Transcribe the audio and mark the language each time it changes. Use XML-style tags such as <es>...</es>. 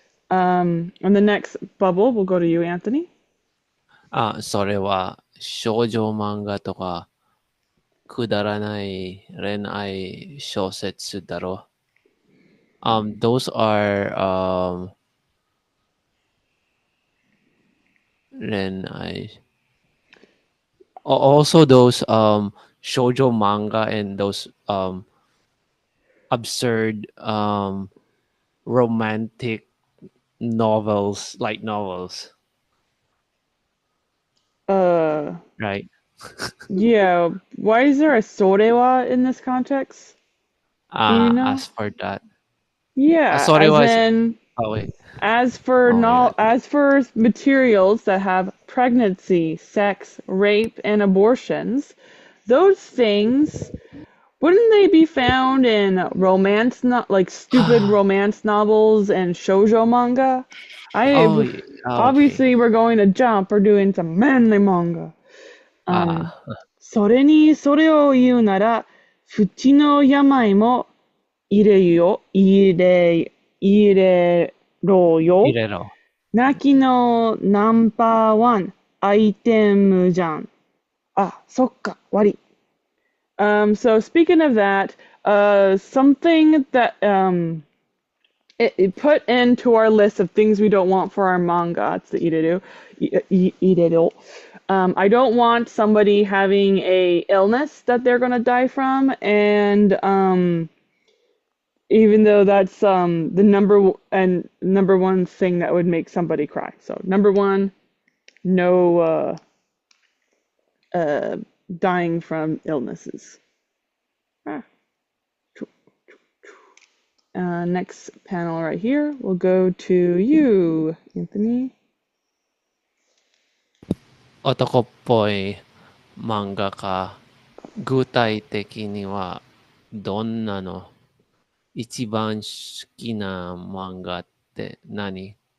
<en>And the next bubble, we'll go to you, Anthony.</en> <ja>それは少女漫画とかくだらない恋愛小説だろ。</ja> <en>Those are 恋愛 also those shoujo manga and those absurd romantic novels, light novels, Uh, right? yeah. Why is there a sorewa in this context? Do you know? As for that, Yeah, sorry as was in oh wait, as for oh yeah, no, as for materials that have pregnancy, sex, rape, and abortions, those things wouldn't they be found in romance, not like stupid romance novels and shoujo manga? oh I yeah, okay, obviously we're going to jump. We're doing some manly manga. あ</en> <ja>それにそれを言うなら、不治の病も入れよ、入れろよ。入れろ。泣きのナンバーワンアイテムじゃん。あ、そっか、終わり。</ja> <en>So speaking of that, something that it put into our list of things we don't want for our manga. It's the ireru. Ireru. I don't want somebody having a illness that they're gonna die from, and even though that's the number one thing that would make somebody cry. So number one, no uh, dying from illnesses. Ah. Next panel right here, we'll go to you, Anthony.</en> <ja>男っぽい漫画家、具体的にはどんなの一番好きな漫画って何？</ja>